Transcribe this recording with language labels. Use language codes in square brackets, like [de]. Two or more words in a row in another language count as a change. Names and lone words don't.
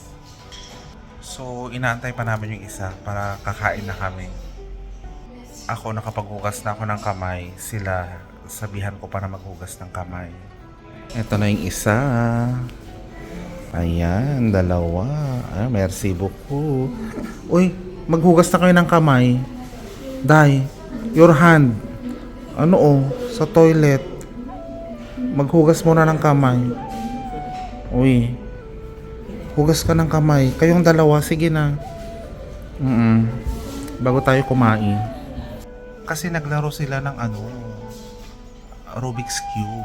[tl] So, inaantay pa namin yung isa para kakain na kami. Ako, nakapaghugas na ako ng kamay. Sila, sabihan ko pa na maghugas ng kamay. Ito na yung isa. Ayan, dalawa. [fr] Ah, merci beaucoup. [tl] Uy, maghugas na kayo ng kamay. [en] Day, your hand. [tl] Ano oh, sa toilet. Maghugas muna ng kamay. Uy, hugas ka ng kamay. Kayong dalawa, sige na. Bago tayo kumain. Kasi naglaro sila ng Rubik's Cube.